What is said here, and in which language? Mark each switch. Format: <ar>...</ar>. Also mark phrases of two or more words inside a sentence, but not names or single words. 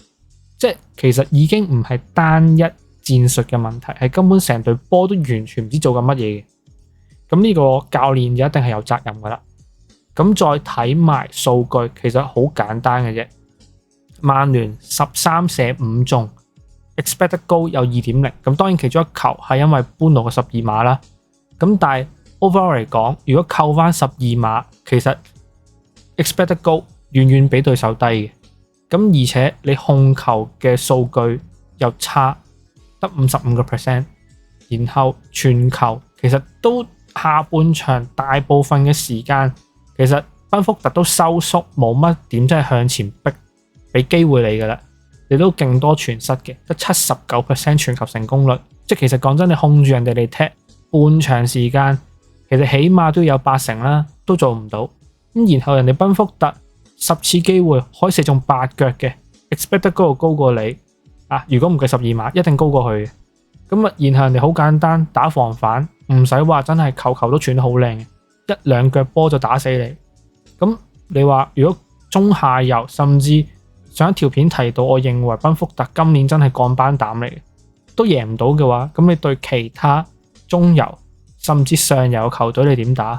<yue>即係其實已經唔係單一戰術嘅問題，係根本成隊波都完全唔知做緊乜嘢嘅。咁呢個教練就一定係有責任噶啦。咁再睇埋數據，其實好簡單嘅啫。曼聯13射5中 ，</yue> <en>expected goal</en> <yue>有 2.0。咁當然其中一球係因為般奴嘅12碼啦。咁但係 overall 嚟講，如果扣翻12碼，其實</yue> <en>expected goal</en> <yue>遠遠比對手低嘅。咁而且你控球嘅數據又差，得55%，然後傳球其實都下半場大部分嘅時間，其實賓福特都收縮，冇乜點真係向前逼，俾機會你噶啦，你都勁多傳失嘅，得79% 傳球成功率，即係其實講真，你控住人哋嚟踢半場時間，其實起碼都要有80%啦，都做唔到。咁然後人哋賓福特10次機會可以射中8腳嘅 ，</yue> <en>expected goal</en> <yue>高過你啊！如果唔計12碼，一定高過佢嘅。咁啊，然後人哋好簡單打防反，唔使話真係球球都傳得好靚嘅，一兩腳波就打死你。咁你話如果中下游，甚至上一條片提到，我認為賓福特今年真係降班膽嚟嘅，都贏唔到嘅話，咁你對其他中游甚至上游球隊你點打？</yue>